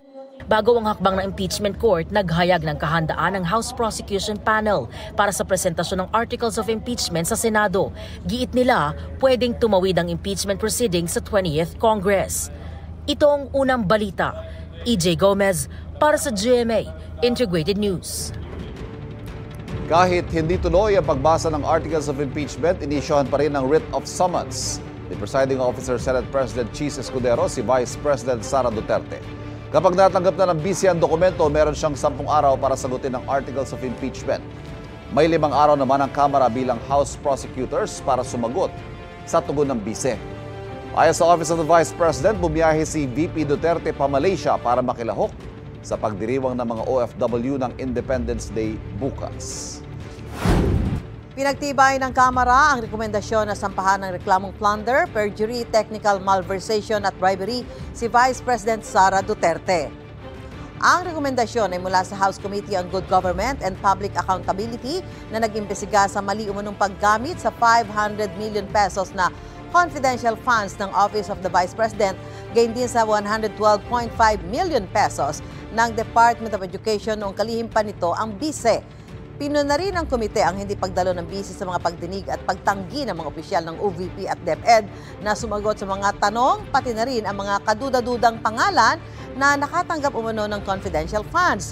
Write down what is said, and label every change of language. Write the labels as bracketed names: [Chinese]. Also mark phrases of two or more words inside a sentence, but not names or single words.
[Filipino] Bago ang hakbang ng [English] impeachment court, [Filipino] naghayag ng kahandaan ng House Prosecution Panel para sa presentasyon ng Articles of Impeachment sa Senado. Giit nila, pwedeng tumawid ang [English] impeachment proceedings [Filipino] sa 20th Congress. Ito ang unang balita. EJ Gomez para sa GMA Integrated News. Kahit hindi tuloy ang pagbasa ng Articles of Impeachment, inisyohan pa rin ang writ of summons ni Presiding Officer Senate President Chis Escudero si Vice President Sara Duterte. Kapag natanggap na ng BC ang dokumento, meron siyang 10 araw para sagutin ang Articles of Impeachment. May 5 araw naman ang Kamara bilang House prosecutors para sumagot sa tugon ng BC. Ayon sa Office of the Vice President, bumiyahe si VP Duterte pa Malaysia para makilahok sa pagdiriwang ng mga OFW ng Independence Day bukas. Pinagtibay ng Kamara ang rekomendasyon na sampahan ng reklamong plunder, perjury, [English] technical malversation [Filipino] at bribery si Vice President Sara Duterte. Ang rekomendasyon ay mula sa House Committee on Good Government and Public Accountability na nag-imbestiga sa mali umunong paggamit sa 500 million pesos na [English] confidential funds [Filipino] ng Office of the Vice President, gain din sa 112.5 million pesos ng Department of Education noong kalihim pa nito ang BISE. Pinuna rin ng komite ang hindi pagdalo ng BISE sa mga pagdinig at pagtanggi ng mga opisyal ng OVP at DepEd na sumagot sa mga tanong, pati na rin ang mga kaduda-dudang pangalan na nakatanggap umano ng [English] confidential funds.